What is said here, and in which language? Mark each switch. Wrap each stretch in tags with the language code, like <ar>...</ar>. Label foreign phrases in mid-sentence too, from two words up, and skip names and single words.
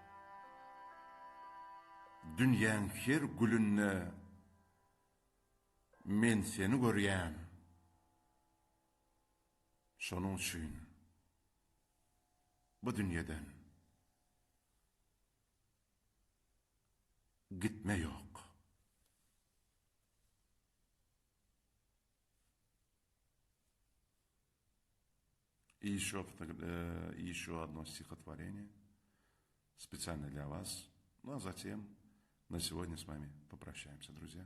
<tk>Dünýäň her gülünne men seni görýän. Şonuň üçin bu dünýeden gitme ýok.</tk> <ru>И еще одно стихотворение специально для вас. Ну а затем на сегодня с вами попрощаемся, друзья.</ru>